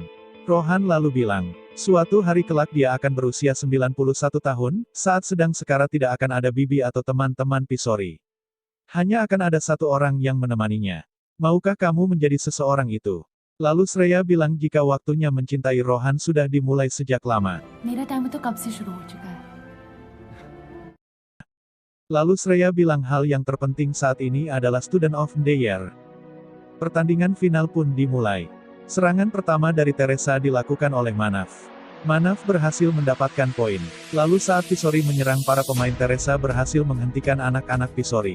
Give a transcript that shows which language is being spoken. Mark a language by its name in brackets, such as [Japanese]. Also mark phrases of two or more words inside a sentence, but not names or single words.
[Indonesian] Rohan lalu bilang, suatu hari kelak dia akan berusia 91 tahun, saat sedang sekarat tidak akan ada bibi atau teman-teman Pisori. Hanya akan ada satu orang yang menemaninya. Maukah kamu menjadi seseorang itu? Lalu Shreya bilang jika waktunya mencintai Rohan sudah dimulai sejak lama. [Hindi] मेरा टाइम तो कब से शुरू हो चुका है। [Indonesian] Lalu Shreya bilang hal yang terpenting saat ini adalah Student of the Year. Pertandingan final pun dimulai. Serangan pertama dari Teresa dilakukan oleh Manaf. Manaf berhasil mendapatkan poin. Lalu saat Pisori menyerang, para pemain Teresa berhasil menghentikan anak-anak Pisori.